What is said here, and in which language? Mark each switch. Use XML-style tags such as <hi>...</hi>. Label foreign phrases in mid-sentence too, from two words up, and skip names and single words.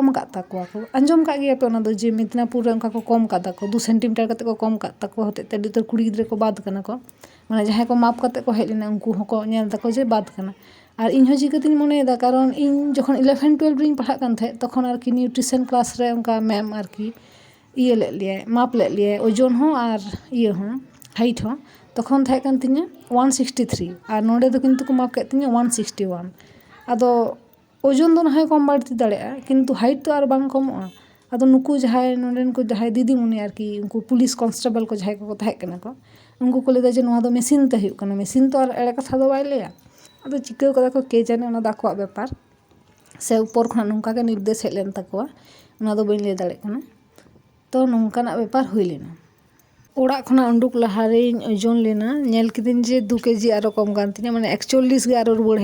<sat>ᱟᱠᱟᱫ ᱛᱟᱠᱚᱣᱟ ᱠᱚ ᱟᱸᱡᱚᱢ ᱠᱟᱜ ᱜᱮᱭᱟ ᱯᱮ ᱚᱱᱟ ᱫᱚ ᱡᱮ ᱢᱮᱫᱽᱱᱟᱯᱩᱨ ᱨᱮ ᱚᱱᱠᱟ ᱠᱚ ᱠᱚᱢ ᱠᱟᱫᱟ ᱠᱚ 2 সেন্টিমিটার ᱠᱟᱛᱮᱫ ᱠᱚ ᱠᱚᱢ ᱠᱟᱫ ᱛᱟᱠᱚ ᱦᱚᱛᱮᱫ ᱛᱮ ᱟᱹᱰᱤ ᱩᱛᱟᱹᱨ ᱠᱩᱲᱤ ᱜᱤᱫᱽᱨᱟᱹ ᱠᱚ ᱵᱟᱫ ᱠᱟᱱᱟ ᱠᱚ ᱢᱟᱱᱮ ᱡᱟᱦᱟᱸᱭ ᱠᱚ ᱢᱟᱯ ᱠᱟᱛᱮᱫ ᱠᱚ ᱦᱮᱡ ᱞᱮᱱᱟ ᱩᱱᱠú ᱦᱚᱸᱠᱚ ᱧᱮᱞ ᱫᱟᱠᱚ ᱡᱮ ᱵᱟᱫ ᱠᱟᱱᱟ ᱟᱨ ᱤᱧᱦᱚᱸ ᱪᱤᱠᱟᱹᱛᱤᱧ ᱢᱚᱱᱮᱭᱮᱫᱟ ᱠᱟᱨᱚᱱ ᱤᱧ ᱡᱚᱠᱷᱚᱱ 11 12 ᱨᱤᱧ ᱯᱟᱲᱦᱟᱜ ᱠᱟᱱ ᱛᱟᱦᱮᱸᱫ ᱛᱚᱠᱷᱚᱱ ᱟᱨᱠि</sat> <en>nutrition class</en> <sat>ᱨᱮ ᱚᱱᱠᱟ ᱢᱮᱢ ᱟᱨᱠि ᱤᱭᱟᱹ ᱞᱮᱫ ᱞᱮᱭᱟᱭ ᱢᱟᱯ ᱞᱮᱫ ᱞᱮᱭᱟᱭ ᱳᱡᱚᱱ ᱦᱚᱸ ᱟᱨ ᱤᱭᱟᱹ ᱦᱚᱸ হাইট ᱦᱚᱸ তখন ᱛᱟᱦᱮᱸ ᱠᱟᱱ ᱛᱤᱧᱟᱹ 163 আর ᱱᱚᱰᱮ ᱫᱚ কিন্তু ᱠᱚ ᱢᱟᱯ ᱠᱮᱫ ᱛᱤᱧᱟᱹ 161 ᱟᱫᱚ ওজন ᱫᱚ ᱱᱟᱦᱚᱭ ᱠᱚᱢ ᱵᱟᱹᱲᱛᱤ ᱫᱟᱲᱮᱭᱟᱜᱼᱟ ᱠᱤᱱᱛᱩ</sat> <bn>হাইট তো আর</bn> <sat>ᱵᱟᱝ ᱠᱚᱢᱚᱜᱼᱟ ᱟᱫᱚ ᱱᱩᱠᱩ ᱡᱟᱦᱟᱸᱭ ᱱᱚᱰᱮᱱ ᱠᱚ ᱡᱟᱦᱟᱸᱭ ᱫᱤᱫᱤᱢᱩᱱᱤ ᱟᱨᱠᱤ ᱩᱱᱠᱩ</sat> <en>police constable</en> <sat>ᱠᱚ ᱡᱟᱦᱟᱸᱭ ᱠᱚᱠᱚ ᱛᱟᱦᱮᱸ ᱠᱟᱱᱟ ᱠᱚ ᱩᱱᱠᱩ ᱠᱚ ᱞᱟᱹᱭᱫᱟ ᱡᱮ ᱱᱚᱣᱟ ᱫᱚ ᱢᱮᱥᱤᱱ ᱛᱮ ᱦᱩᱭᱩᱜ ᱠᱟᱱᱟ ᱢᱮᱥᱤᱱ ᱛᱚ ᱟᱨ ᱮᱲᱮ ᱠᱟᱛᱷᱟ ᱫᱚ ᱵᱟᱭ ᱞᱟᱹᱭᱟ ᱟᱫᱚ ᱪᱤᱠᱟᱹᱣ ᱠᱟᱫᱟ ᱠᱚ ᱠᱮ ᱡᱟᱱᱮ ᱚᱱᱟ ᱫᱚ ᱟᱠᱚᱣᱟᱜ ᱵᱮᱯᱟর ᱥᱮ ᱩᱯᱚᱨ ᱠᱷᱚᱱᱟᱜ ᱱᱚᱝᱠᱟ ᱜᱮ ᱱᱤᱨᱫᱮᱥ ᱦᱮᱡ ᱞᱮᱱ ᱛᱟᱠᱚᱣᱟ ᱚᱱᱟ ᱫᱚ ᱵᱟᱹᱧ ᱞᱟᱹᱭ ᱫᱟᱲᱮᱭᱟᱜ ᱠᱟᱱᱟ ᱛᱚ ᱱᱚᱝᱠᱟᱱᱟᱜ ᱵᱮᱯᱟর ᱦᱩᱭ ᱞᱮᱱᱟ ᱚᱲᱟᱜ ᱠᱷᱚᱱᱟᱜ ᱩᱰᱩᱠ ᱞᱟᱦᱟᱨᱮᱧ ᱳᱡᱚᱱ ᱞᱮᱱᱟ ᱧᱮᱞ ᱠᱤᱫᱟᱹᱧ ᱡᱮ 2 কেজি ᱟᱨᱚ ᱠᱚᱢ ᱠᱟᱱ ᱛᱤᱧᱟᱹ ᱢᱟᱱᱮ 41 ᱜᱮ ᱟᱨᱚ ᱨᱩᱣᱟᱹᱲ</sat>